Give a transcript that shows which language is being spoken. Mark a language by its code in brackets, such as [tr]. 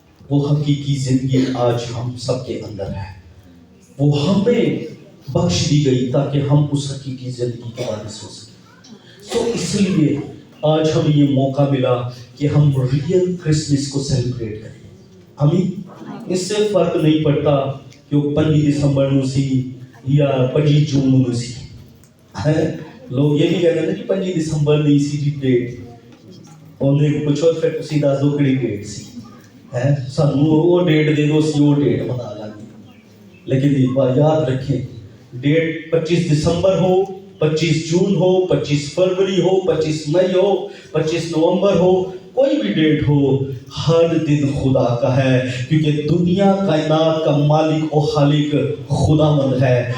[hi] वो हकीकी जिंदगी आज हम सबके अंदर है, वो हमें बख्श दी गई ताकि हम उस हकीकी जिंदगी के वारिस हो सके। तो इसलिए आज हमें ये मौका मिला कि हम रियल क्रिसमस को सेलिब्रेट करें। हमें इससे फर्क नहीं पड़ता कि वो 25 दिसंबर सी या 25 जून सी है, [pa] ਲੋਕ ਇਹ ਵੀ ਕਹਿੰਦੇ ਨੇ ਕਿ 25 ਦਸੰਬਰ ਦੀ ਸੀ ਜੀ ਡੇਟ, ਉਹਨੇ ਪੁੱਛੋ ਫਿਰ ਤੁਸੀਂ ਦੱਸ ਦਿਓ ਕਿਹੜੀ ਡੇਟ ਸੀ ਹੈ, ਸਾਨੂੰ ਉਹ ਡੇਟ ਦੇ ਦਿਓ ਅਸੀਂ ਉਹ ਡੇਟ ਬਣਾ ਲਾਂਗੇ। [hi] लेकिन एक बार याद रखें, डेट 25 दिसंबर हो, 25 जून हो, 25 फरवरी हो, 25 मई हो, 25 नवंबर हो, कोई भी डेट हो, हर दिन खुदा का है, क्योंकि दुनिया कायनात का मालिक और खालिक खुदावंद है।